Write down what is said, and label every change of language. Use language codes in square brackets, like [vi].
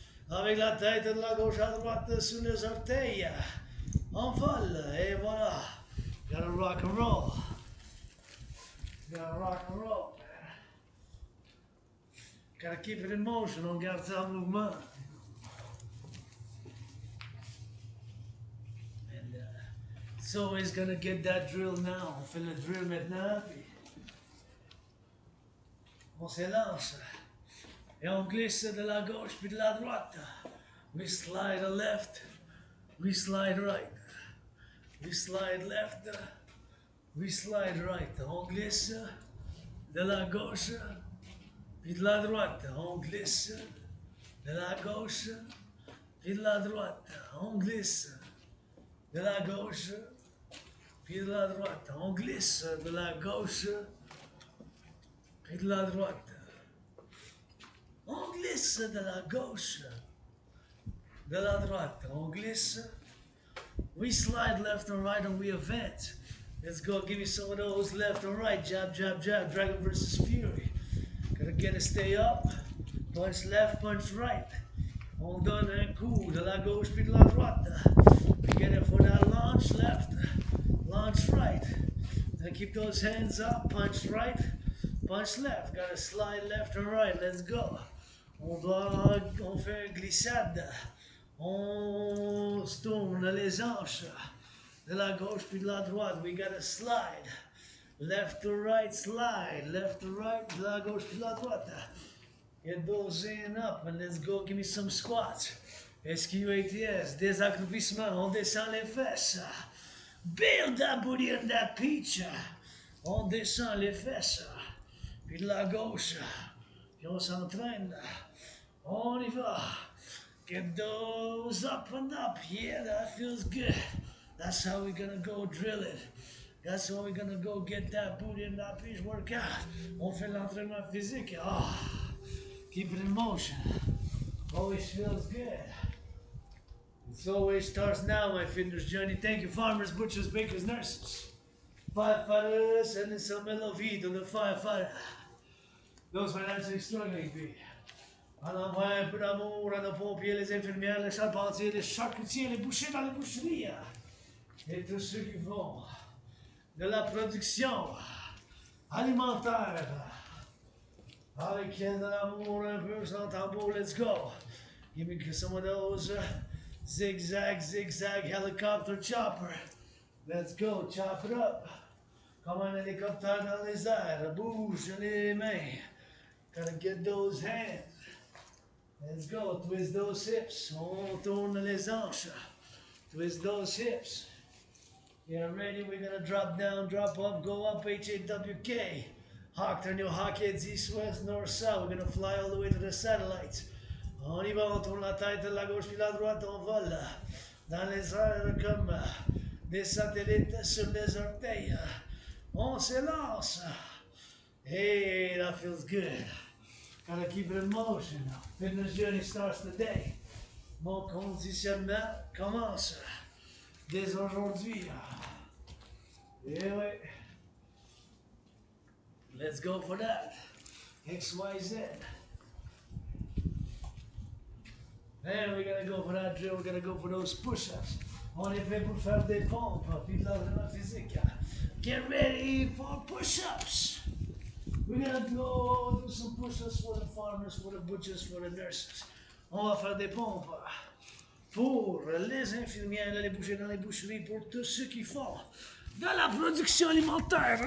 [fr] Avec la tête de la gauche à droite sous les orteils. On vole. Et voilà. [en] Gotta rock and roll. Gotta rock and roll. Gotta keep it in motion. [fr] On garde ça en mouvement. [en] And it's always gonna get that drill now. [fr] On fait le drill maintenant. Puis on s'élance. Et on glisse de la gauche puis de la droite. [en] We slide left. We slide right. We slide left. We slide right. [fr] On glisse de la gauche puis de la droite. On glisse de la gauche puis de la droite. On glisse de la gauche puis de la droite. On glisse de la gauche puis de la droite. On glisse de la gauche, de la droite. On glisse. [en] We slide left and right and we advance. Let's go, give me some of those left and right. Jab, jab, jab. Dragon versus Fury. Gotta get it, stay up. Punch left, punch right. [fr] On donne un coup de la gauche puis de la droite. [en] We get it for that launch left, launch right. Then keep those hands up. Punch right, punch left. Gotta slide left and right. Let's go. [fr] On fait une glissade. On se tourne les hanches de la gauche puis de la droite. [en] We gotta slide. Left to right, slide. Left to right, [fr] de la gauche puis de la droite. [en] Get those in up and let's go. Give me some squats. SQATS, [fr] des accroupissements. On descend les fesses. [en] Build that booty and that peach. [fr] On descend les fesses. Puis de la gauche. Puis on s'entraîne. On y va. [en] Get those up and up. Yeah, that feels good. That's how we're gonna go drill it. That's when we're gonna go get that booty and that fish workout. [fr] On fait l'entraînement physique. [en] Oh, keep it in motion. Always feels good. It always starts now, my fitness journey. Thank you, farmers, butchers, bakers, nurses, firefighters, and in some LOV to the firefighter. Those financially struggling people. [fr] On envoie un peu d'amour à nos pompiers, les infirmières, les charpentiers, les charcutiers, les bouchers dans les boucheries. Et tous ceux qui font de la production alimentaire. Avec de l'amour un peu sans tambour, [en] let's go. Give me some of those zigzag, zigzag helicopter chopper. Let's go, chop it up. [fr] Comme un hélicoptère dans les airs, bouge les mains. [en] Gotta get those hands. Let's go, twist those hips. [fr] On tourne les hanches. [en] Twist those hips. Get ready, we're gonna drop down, drop up, go up, H-A-W-K. Hawk, turn your hawk heads east, west, north, south. We're gonna fly all the way to the satellites. [fr] On y va, on tourne la tête de la gauche puis la droite, on vole dans les airs comme des satellites sur les orteils. On s'élance. [en] Hey, that feels good. Gotta keep it in motion. Fitness journey starts today. [fr] Mon conditionnement commence dès aujourd'hui. Eh oui. [en] Let's go for that. XYZ. Then we're gonna go for that drill. We're gonna go for those push-ups. [fr] On est prêt pour faire des pompes, puis de l'entraînement physique. [en] Get ready for push-ups. We're gonna go do some push-ups for the farmers, for the butchers, for the nurses. [fr] On va faire des pompes pour les infirmières, les bouchers dans les boucheries, pour tous ceux qui font de la production alimentaire.